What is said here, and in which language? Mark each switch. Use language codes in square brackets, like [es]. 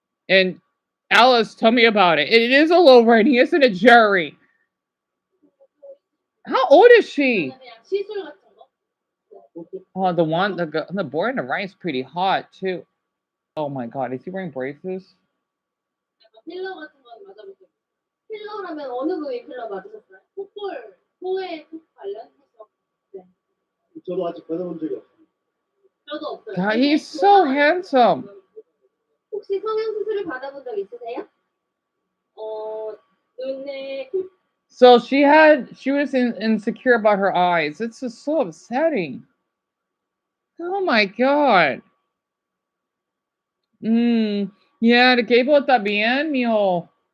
[en] And Alice, tell me about it. It is a low rating, isn't it, Jerry? How old is she? [ko] 시술 같은 거? [en] Oh, the boy on the right is pretty hot too. Oh my god, is he wearing braces? [ko] 필러 같은 건 맞아보세요. 필러라면 어느 부위 필러 맞으셨어요? 코에 코 관련해서. 네. 저도 아직 받아본 적이 없어요. 저도 없어요. [en] God, he's so handsome. [ko] 혹시 성형 수술을 받아본 적 있으세요? 눈에 코. [en] So she was insecure about her eyes. It's just so upsetting. Oh my god. Yeah, the cable está bien, mijo.